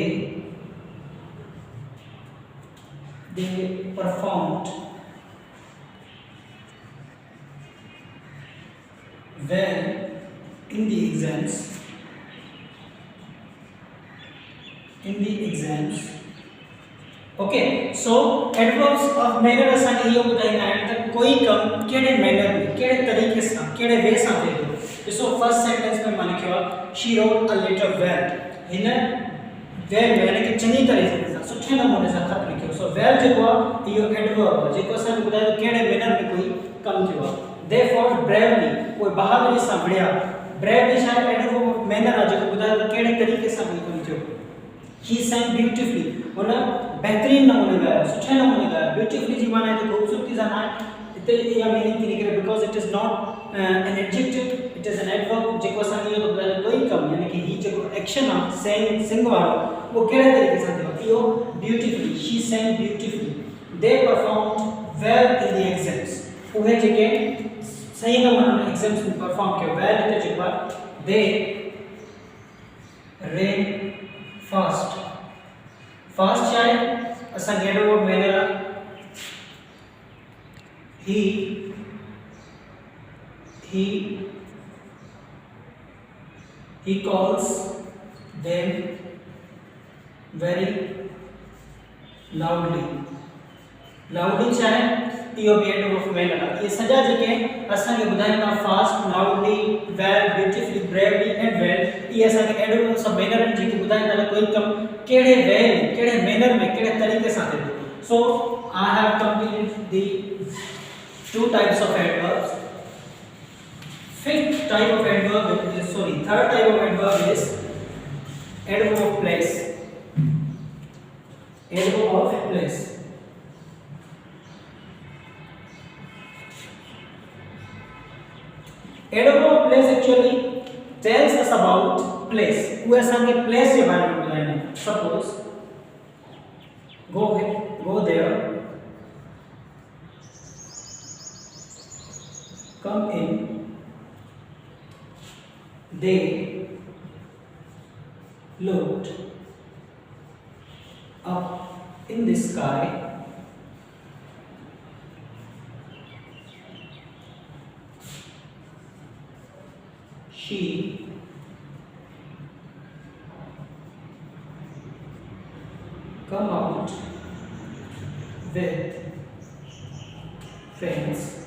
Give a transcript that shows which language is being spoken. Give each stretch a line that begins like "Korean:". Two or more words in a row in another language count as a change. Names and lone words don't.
English: they performed well in the exams। okay, so adverbs of manner
Sindhi: असांखे इहो ॿुधाईंदा आहिनि त कोई कम कहिड़े मैनर में, कहिड़े तरीक़े सां, कहिड़े वे सां थिए थो। ॾिसो
English: first sentence
Sindhi: में मां लिखियो आहे
English: she wrote a letter well,
Sindhi: हिन well में यानी कि चङी तरीक़े सां, सुठे नमूने सां ख़त लिखियो। सो well जेको आहे इहो एडवर्ब आहे जेको असांखे ॿुधाए थो कहिड़े मैनर में कोई कम थियो आहे।
English: they fought bravely,
Sindhi: कोई बहादुरी सां विड़िया। bravely छा आहे,
English: adverb of manner
Sindhi: आहे जेको ॿुधाए थो कहिड़े तरीक़े सां कोई कम थियो।
English: he sang beautifully,
Sindhi: हुन बेहतरीन नमूने ॻायो, सुठे नमूने ॻायो। beautifully जी माना है खूबसूरती सां न, इते इहा मीनिंग थी निकिरे
English: because it is not an adjective, it is an adverb
Sindhi: जेको असांखे इहो ॿुधाए कोई कम, यानी कि ही जेको एक्शन आहे सिंग वारो, वो कहिड़े तरीक़े सां थियो।
English: इहो ब्यूटीफुली, she sang beautifully। they performed well in the exams,
Sindhi: उहे जेके सही नमूने एग्जाम्स में परफॉर्म कयो। well इते जेको आहे
English: they ran fast
Sindhi: छा आहे, असांखे
English: adverb manner
Sindhi: आहे।
English: he calls them very loudly
Sindhi: छा आहे, इहो बि
English: adverb of manner आहे।
Sindhi: इहे सॼा जेके असांखे ॿुधाईंदा फास्ट,
English: loudly, well, beautifully, bravely and well,
Sindhi: इहे असांखे
English: adverbs of manner
Sindhi: आहिनि जेके ॿुधाईंदा त कोई कम कहिड़े वे में, कहिड़े मैनर में, कहिड़े तरीक़े सां थिए थो।
English: so I have completed the two types of adverbs। third type of adverb is adverb of place। adverb of place, adverb of place actually tells us about place।
Sindhi: वो असांखे place के बारे में ॿुधाईंदा आहिनि।
English: suppose go there, come in, they looked up in the sky, she come out with friends।